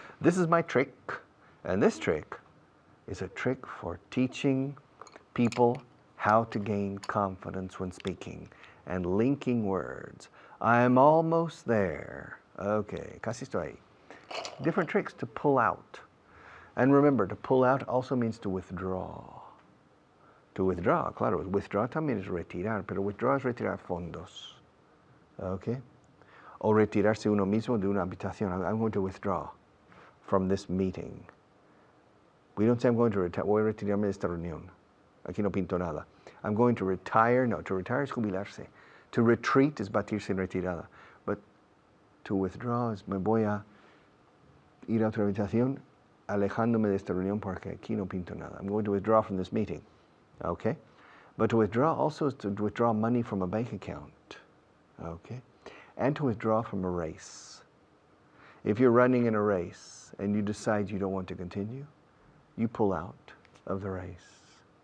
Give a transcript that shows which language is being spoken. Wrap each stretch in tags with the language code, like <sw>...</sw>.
<en>This is my trick, and this trick is a trick for teaching people how to gain confidence when speaking and linking words. I'm almost there. Okay,</en> <es>casi estoy ahí.</es> <en>Different tricks to pull out. And remember, to pull out also means to withdraw.</en> <es>To withdraw, claro, withdraw también es retirar, pero withdraw es retirar fondos. Okay? O retirarse uno mismo de una habitación.</es> <en>I'm going to withdraw from this meeting. We don't say I'm going to retire.</en> <es>Voy a retirarme de esta reunión. Aquí no pinto nada.</es> <en>I'm going to retire. No, to retire</en> <es>es jubilarse.</es> <en>To retreat</en> <es>es batirse en retirada.</es> <en>But to withdraw</en> <es>es me voy a ir a otra habitación alejándome de esta reunión porque aquí no pinto nada.</es> <en>I'm going to withdraw from this meeting. Okay? But to withdraw also is to withdraw money from a bank account. Okay? And to withdraw from a race. If you're running in a race and you decide you don't want to continue, you pull out of the race.</en>